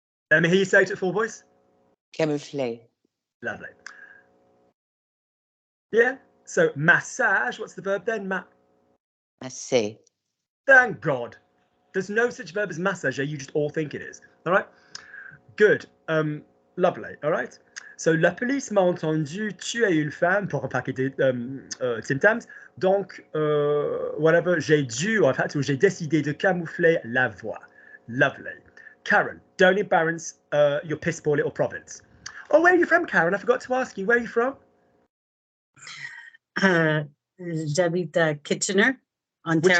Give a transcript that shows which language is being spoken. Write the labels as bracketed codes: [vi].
[en] Let me hear you say it at full voice. [fr] Camoufler. [en] Lovely. Yeah. So massage. What's the verb then? [fr] Masser. [en] Thank God. There's no such verb as massager. You just all think it is. All right. Good. Lovely. All right. [fr] So la police m'a entendu tuer une femme pour un paquet de Tim Tams. Donc, whatever, j'ai décidé de camoufler la voix. [en] Lovely. Karen, don't embarrass your piss poor little province. Oh, where are you from, Karen? I forgot to ask you. Where are you from? [fr] J'habite à Kitchener, Ontario.